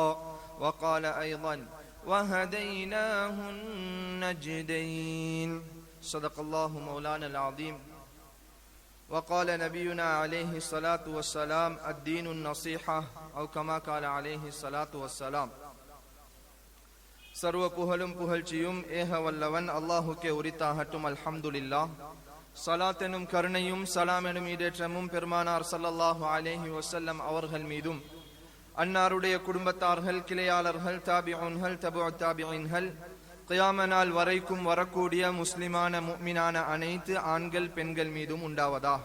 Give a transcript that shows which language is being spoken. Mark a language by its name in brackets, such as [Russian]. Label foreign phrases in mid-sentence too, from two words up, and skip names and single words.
[Arabic] وقال أيضا: وهديناه النجدين. صدق الله مولانا العظيم. وقال نبينا عليه الصلاة والسلام: الدين النصيحة أو كما قال عليه الصلاة والسلام. [Tamil] சர்வ புகழும் புகழ்ச்சியும் ஏக வல்லவன் அல்லாஹுக்கே உரித்தாகட்டும். அல்ஹம்துலில்லாஹ். ஸலாத் எனும் கருணையும் சலாம் எனும் ஈடேற்றமும் பெருமானார் [Arabic] صلى الله عليه وسلم [Tamil] அவர்கள் மீதும், அன்னாருடைய குடும்பத்தார்கள், கிளையாளர்கள், தாபிஊன்கள், தபுஉ தாபிஈன்கள், கியாம நாள் வரைக்கும் வரக்கூடிய முஸ்லிமான முஃமினான அனைத்து ஆண்கள் பெண்கள் மீதும் உண்டாவதாக.